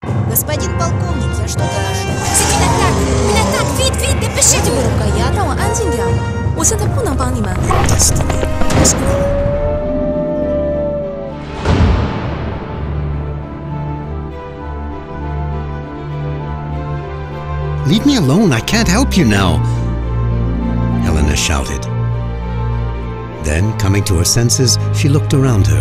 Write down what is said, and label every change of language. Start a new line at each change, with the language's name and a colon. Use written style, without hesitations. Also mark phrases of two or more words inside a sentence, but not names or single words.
Russian: Господин полковник, я что доложу?
French: Une attaque! Vite, vite, dépêchez-vous!
Chinese: 这个鬼呀，让我安静点。我现在不能帮你们。
English: Destiny was cruel. Leave me alone, I can't help you now, Helena shouted. Then, coming to her senses, she looked around her.